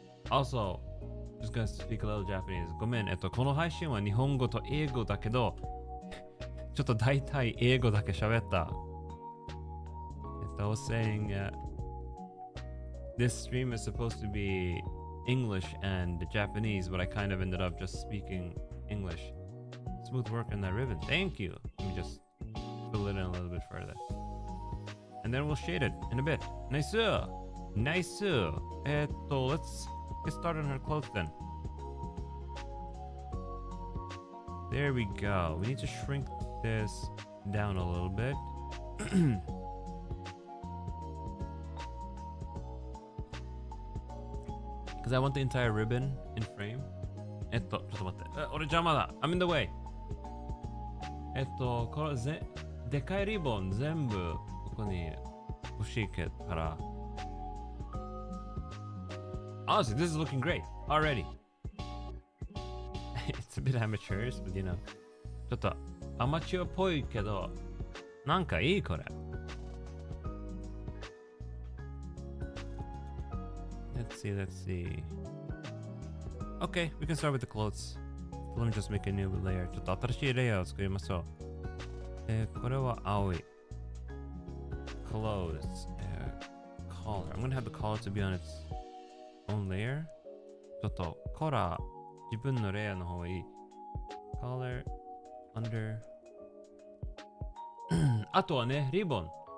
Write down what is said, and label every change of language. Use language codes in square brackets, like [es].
[en] Also, just gonna speak a little Japanese. [ja] ごめん、この配信は日本語と英語だけど、ちょっと大体英語だけ喋った。 [en] I was saying this stream is supposed to be English and Japanese, but I kind of ended up just speaking English. Smooth work on that ribbon. Thank you. Let me just fill it in a little bit further. And then we'll shade it in a bit. Nice. Nice. Let's get started on her clothes then. There we go. We need to shrink this down a little bit. Because I want the entire ribbon in frame. [ja] ちょっと待って。俺邪魔だ。 [en] I'm in the way. [ja] これでかいリボン全部ここに欲しいから。 [en] Honestly, this is looking great already. It's a bit amateurish, but you know. [ja] ちょっとアマチュアっぽいけど、なんかいいこれ。 [en] Let's see. Okay, we can start with the clothes. Let me just make a new layer. [ja] ちょっと新しいレイヤーを作りましょう。これは青い。 [en] clothes. Collar. I'm gonna have the collar to be on its own layer. [ja] ちょっとコラー自分のレイヤーの方がいい。 [en] Collar under [ja] あとはね、リボン。